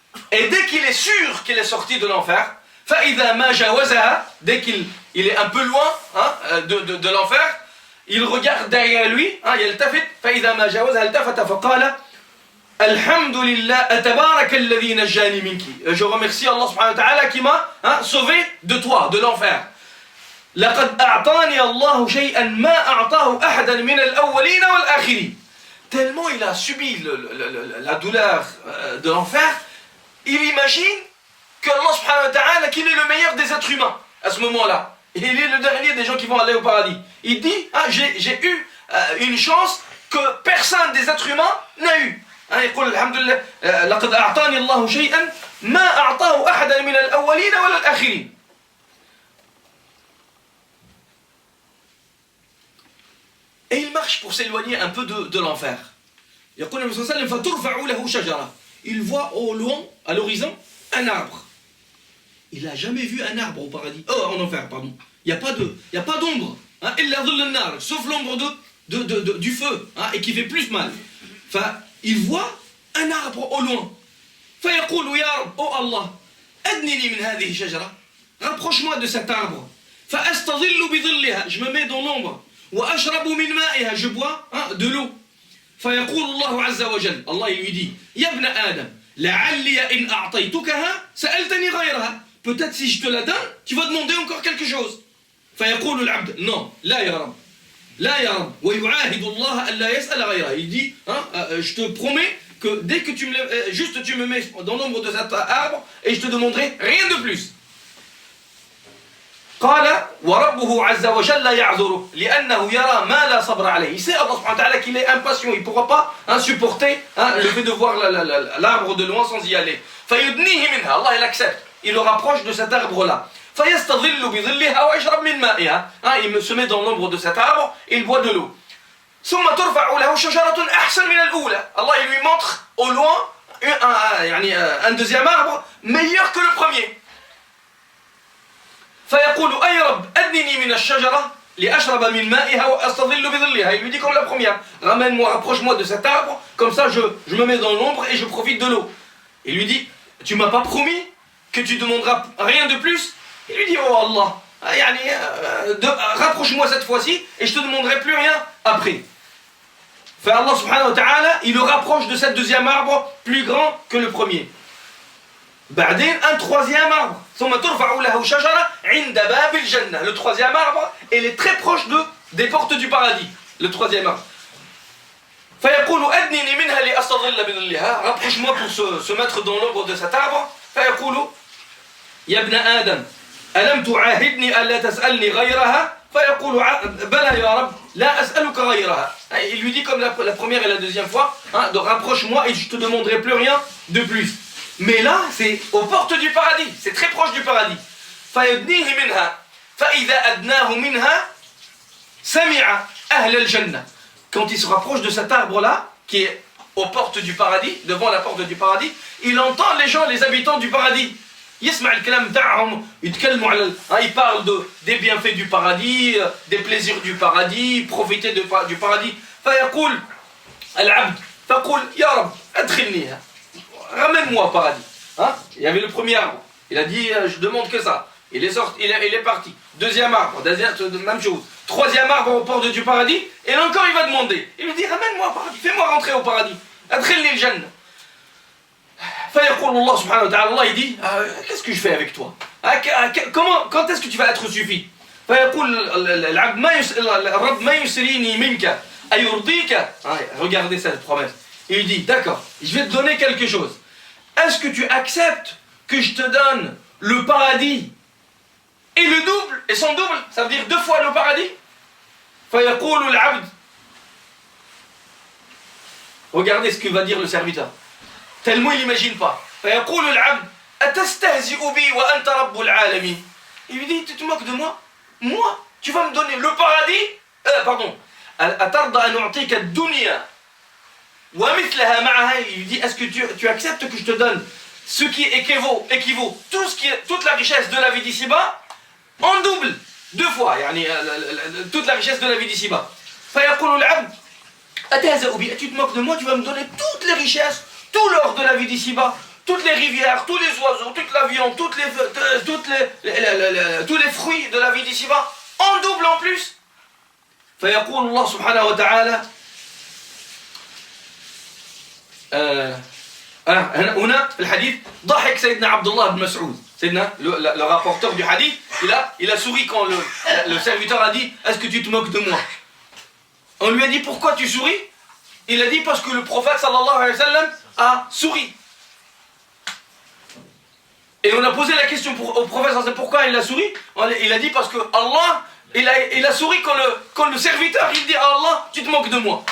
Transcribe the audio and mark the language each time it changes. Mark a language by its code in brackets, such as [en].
[fr] Et dès qu'il est sûr qu'il est sorti de l'enfer, [ar] فَإِذَا مَا جَاوَزَهَا, [fr] dès qu'il est un peu loin de l'enfer, il regarde derrière lui, [ar] يلتفت فإذا ما جاوزها التفت فقال Alhamdulillah, tabarak alladhi najjani minki. [fr] Je remercie Allah subhanahu wa ta'ala qui m'a sauvé de toi, de l'enfer. [ar] لقد أعطاني الله شيئا ما أعطاه أحدا من الأولين والآخرين. [fr] Tellement il a subi la douleur de l'enfer, il imagine que Allah subhanahu wa ta'ala, qu'il est le meilleur des êtres humains à ce moment-là. Il est le dernier des gens qui vont aller au paradis. Il dit, j'ai eu une chance que personne des êtres humains n'a eu. [ar] يقول الحمد لله لقد أعطاني الله شيئا ما أعطاه أحدا من الأولين ولا الآخرين. [fr] Et il marche pour s'éloigner un peu de l'enfer. [ar] يقول النبي صلى الله عليه وسلم فترفع له شجرة. [fr] Il voit au loin, à l'horizon, un arbre. Il n'a jamais vu un arbre au paradis. Oh, en enfer, pardon. Il n'y a pas d'ombre. [ar] إلا ظل النار, [fr] sauf l'ombre du feu, et qui fait plus mal. Enfin, il voit un arbre au loin. [ar] فيقول يا رب, oh Allah, أدنني من هذه الشجرة. [fr] Rapproche-moi de cet arbre. [ar] فأستظل بظلها, [fr] je me mets dans l'ombre. [ar] وأشرب من مائها, [fr] je bois de l'eau. [ar] فيقول الله عز وجل, [fr] Allah il lui dit, [ar] يا ابن آدم, لعلي إن أعطيتكها سألتني غيرها. [fr] Peut-être si je te la donne, tu vas demander encore quelque chose. [ar] فيقول العبد, [fr] non, [ar] لا يا رب, لا يا رب, ويعاهد الله ألا يسأل غيرها. [fr] Il dit, je te promets que dès que tu me mets dans l'ombre de cet arbre et je te demanderai rien de plus. [ar] قال وربه عز وجل لا يعذره لأنه يرى ما لا صبر عليه. [fr] Il sait Allah subhanahu wa ta'ala qu'il est impatient, il ne pourra pas supporter le fait de voir l'arbre de loin sans y aller. [ar] فيدنيه منها, [fr] Allah il accepte, il le rapproche de cet arbre là. [ar] فيستظل بظلها ويشرب من مائها. [fr] Il se met dans l'ombre de cet arbre et il boit de l'eau. [ar] ثم ترفع له شجرة أحسن من الأولى. [fr] Allah il lui montre au loin un deuxième arbre meilleur que le premier. [ar] فيقول أي رب أدنني من الشجرة لأشرب من مائها وأستظل بظلها. [fr] Il lui dit comme la première, ramène-moi, rapproche-moi de cet arbre, comme ça je me mets dans l'ombre et je profite de l'eau. Il lui dit, tu m'as pas promis que tu demanderas rien de plus? Il lui dit, oh Allah, rapproche-moi cette fois-ci et je te demanderai plus rien après. Fait Allah subhanahu wa ta'ala, il le rapproche de cet deuxième arbre plus grand que le premier. [ar] بعدين [fr] un troisième arbre. [ar] ثم ترفع له شجرة عند باب الجنة. [fr] Le troisième arbre, il est très proche des portes du paradis. Le troisième arbre. [ar] فيقول أدنني منها لأستظل بظلها. [fr] Rapproche-moi pour se mettre dans l'ombre de cet arbre. [ar] فيقول يا ابن آدم ألم تعاهدني ألا تسألني غيرها. فيقول بلى يا رب لا أسألك غيرها. [fr] Il lui dit comme la première et la deuxième fois, de rapproche-moi et je te demanderai plus rien de plus. Mais là, c'est aux portes du paradis, c'est très proche du paradis. [ar] فيدنيه منها فإذا أدناه منها سمع أهل الجنة. [fr] Quand il se rapproche de cet arbre-là, qui est aux portes du paradis, devant la porte du paradis, il entend les gens, les habitants du paradis. [ar] يسمع الكلام بتاعهم يتكلموا على [fr] il parle des bienfaits du paradis, des plaisirs du paradis, profiter du paradis. [ar] فيقول العبد فقل يا رب أدخلنيها. [fr] Ramène-moi au paradis. Il y avait le premier arbre. Il a dit, je demande que ça. Il est sorti, il est parti. Deuxième arbre, même chose. Troisième arbre aux portes du paradis. Et là encore, il va demander. Il lui dit, ramène-moi au paradis. Fais-moi rentrer au paradis. [ar] Adkhilni al-jannah. فيقول الله سبحانه وتعالى, [fr] Allah il dit, qu'est-ce que je fais avec toi? Quand est-ce que tu vas être suffi? [ar] فيقول العبد الرب ما يسريني منك أيرضيك. [fr] Regardez cette promesse. Il lui dit, d'accord, je vais te donner quelque chose. Est-ce que tu acceptes que je te donne le paradis et le double, et son double, ça veut dire 2 fois le paradis? [ar] فيقول العبد. [fr] Regardez ce que va dire le serviteur. Tellement il n'imagine pas. [ar] فيقول العبد أتستهزئ بي وأنت رب العالمين. [fr] Il lui dit, tu te moques de moi? Moi, tu vas me donner le paradis? Pardon. [ar] أترضى أن أعطيك الدنيا ومثلها معها. [fr] Il lui dit, est-ce que tu acceptes que je te donne ce qui équivaut toute la richesse de la vie d'ici-bas en double, 2 fois, toute la richesse de la vie d'ici-bas. [ar] فيقول العبد أتهزأ بي. [fr] Tu te moques de moi, tu vas me donner toutes les richesses, tout l'or de la vie d'ici-bas, toutes les rivières, tous les oiseaux, toute la viande, tous les fruits de la vie d'ici-bas en double en plus. [ar] فيقول الله سبحانه وتعالى هنا في الحديث ضحك سيدنا عبد الله بن مسعود. [fr] Sayyidina, le rapporteur du hadith, il a souri quand le serviteur a dit est-ce que tu te moques de moi? On lui a dit pourquoi tu souris? Il a dit parce que le prophète sallallahu alayhi wa sallam a souri. Et on a posé la question au prophète pourquoi il a souri. Il a dit parce que Allah il a souri quand le serviteur il dit à Allah tu te moques de moi.